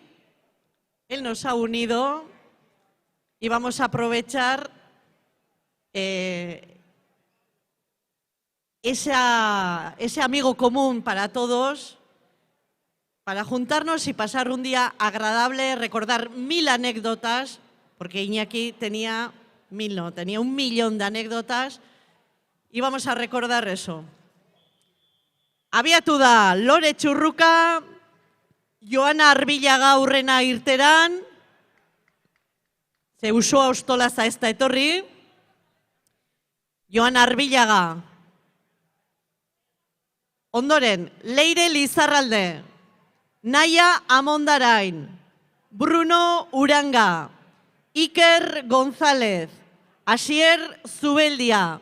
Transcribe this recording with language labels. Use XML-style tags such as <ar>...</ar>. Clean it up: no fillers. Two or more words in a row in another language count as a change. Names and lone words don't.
<es>Él nos ha unido y vamos a aprovechar ese amigo común para todos, para juntarnos y pasar un día agradable, recordar 1000 anécdotas, porque Iñaki tenía 1000, no, tenía 1 millón de anécdotas, y vamos a recordar eso.</es> <eu>Abiatu da, Lore Txurruka, Joana Arbilaga aurrena irteran, ze Usua Ostolaza ez da etorri, Joana Arbilaga. Ondoren, Leire Lizarralde, Naia Amondarain, Bruno Uranga, Iker González, Asier Zubeldia.</eu>